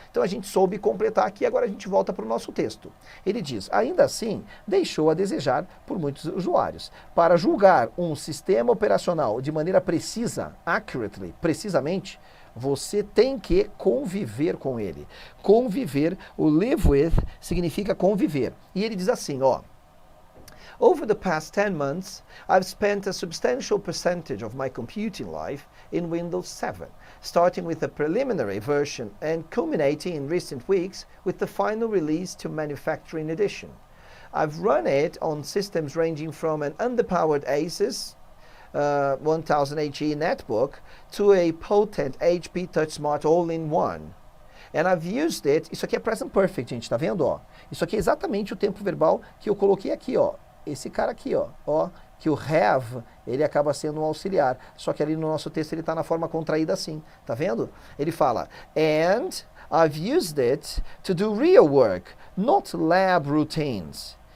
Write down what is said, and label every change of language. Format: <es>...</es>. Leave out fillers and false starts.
<pt>Então a gente soube completar aqui, agora a gente volta para o nosso texto. Ele diz, ainda assim, deixou a desejar por muitos usuários. Para julgar um sistema operacional de maneira precisa, accurately, precisamente, você tem que conviver com ele. Conviver, o live with, significa conviver. E ele diz assim, ó,</pt> <en>over the past 10 months, I've spent a substantial percentage of my computing life in Windows 7, starting with the preliminary version and culminating in recent weeks with the final release to manufacturing edition. I've run it on systems ranging from an underpowered Asus 1000HE netbook to a potent HP TouchSmart all-in-one. And I've used it,</en> <pt>isso aqui é present perfect, gente, tá vendo, ó? Isso aqui é exatamente o tempo verbal que eu coloquei aqui, ó. Esse cara aqui, ó, que o have, ele acaba sendo um auxiliar, só que ali no nosso texto ele está na forma contraída assim, tá vendo? Ele fala,</pt> <en>and I've used it to do real work, not lab routines.</en>